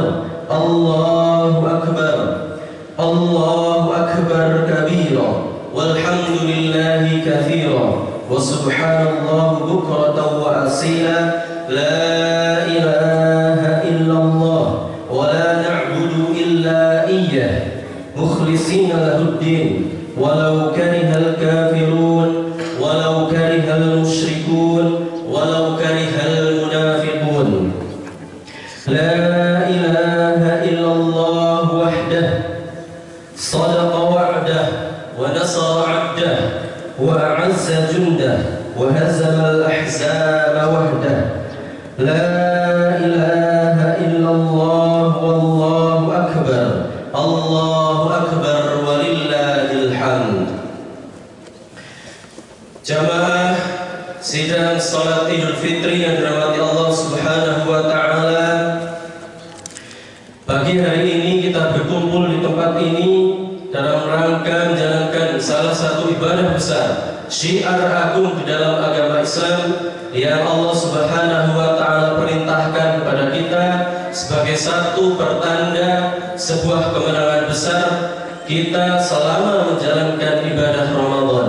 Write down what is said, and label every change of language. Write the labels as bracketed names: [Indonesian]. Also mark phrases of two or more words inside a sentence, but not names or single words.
[Arabic] الله أكبر. الله أكبر كبيرا. والحمد لله كثيرا وسبحان الله بكرة وأصيلا. لا إله إلا الله ولا نعبد إلا إياه مخلصين له الدين ولو كره الكافرون ولو كره المشركون ولو كره المنافقون. لا إله إلا الله وحده صدق وعده ونصر عبده وأعز جنده وهزم الأحزاب وحده. لا إله إلا الله والله أكبر. الله أكبر ولله الحمد. [Indonesian] Jamaah sidang salat Idul Fitri yang dirahmati Allah [Arabic] سبحانه وتعالى. [Indonesian] Pagi hari ini kita berkumpul di tempat ini dalam rangka menjalankan salah satu ibadah besar, syiar agung di dalam agama Islam yang Allah [Arabic] سبحانه وتعالى [Indonesian] perintahkan kepada kita sebagai satu pertanda sebuah kemenangan besar kita selama menjalankan ibadah Ramadan.